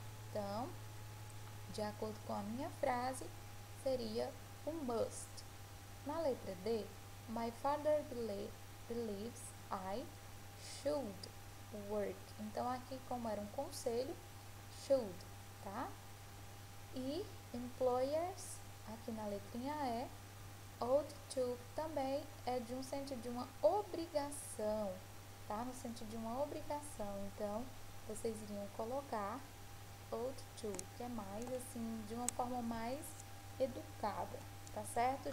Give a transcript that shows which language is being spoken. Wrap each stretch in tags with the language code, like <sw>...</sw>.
<pt>Então, de acordo com a minha frase, seria o must. Na letra D,</pt> <en>my father believes I should work.</en> <pt>Então, aqui, como era um conselho, should, tá? E employers, aqui na letrinha E, ought to também é de um sentido de uma obrigação, tá? No sentido de uma obrigação. Então, vocês iriam colocar ought to, que é mais assim, de uma forma mais educada, tá certo?</pt>